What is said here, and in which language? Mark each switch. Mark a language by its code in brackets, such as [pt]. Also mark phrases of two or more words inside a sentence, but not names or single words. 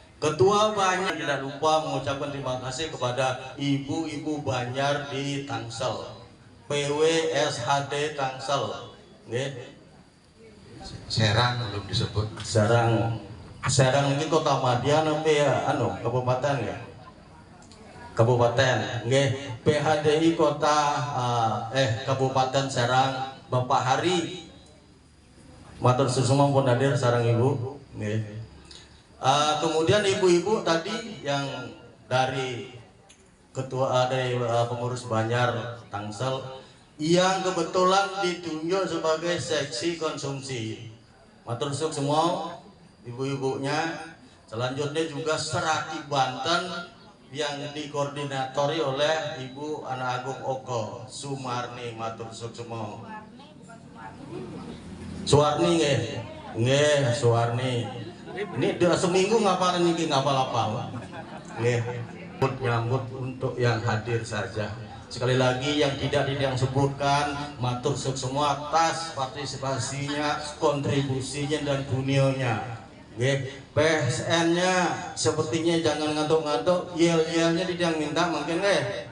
[id] Ketua Banjar tidak lupa mengucapkan terima kasih kepada ibu-ibu Banjar di Tangsel, PWSHD Tangsel, nggih. Serang belum disebut. Serang ini kota Madian apa ya? Kabupaten ya. Kabupaten, nggih. PHDI kota Kabupaten Serang, Bapak Hari. [jv] Matur susun pun hadir sareng ibu, nggih. [id] Kemudian ibu-ibu tadi yang dari ketua dari pengurus Banjar Tangsel yang kebetulan ditunjuk sebagai seksi konsumsi. [jv] Matur suwun [id] semua ibu-ibunya. Selanjutnya juga Serati Banten yang dikoordinatori oleh Ibu Ana Agung Oko Sumarni. [jv] Matur suwun [id] semua. Suwarni nggih, Suwarni. Ini udah seminggu ngapalin ini ngapal apa? Nggih, nyambut untuk yang hadir saja. Sekali lagi yang tidak sebutkan, [jv] matur suwun [id] semua atas partisipasinya, kontribusinya dan bunionya. Nggih, PSN-nya sepertinya jangan ngantuk-ngantuk, yel-yelnya tidak minta mungkin nggih.